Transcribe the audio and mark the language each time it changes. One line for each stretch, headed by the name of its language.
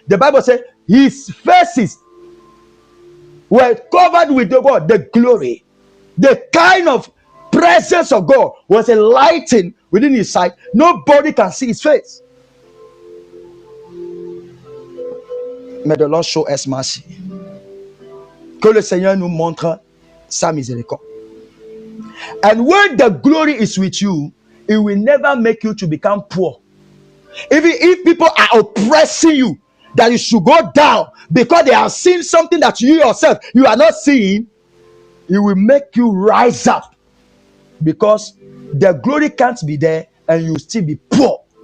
English: The Bible said his faces were covered with the glory. The kind of presence of God was enlightened within his sight. Nobody can see his face. May the Lord show us mercy.
French: Que le Seigneur nous montre sa miséricorde.
English: And when the glory is with you, it will never make you to become poor. Even if people are oppressing you, that you should go down because they have seen something that you yourself you are not seeing, it will make you rise up, because the glory can't be there and you still be poor.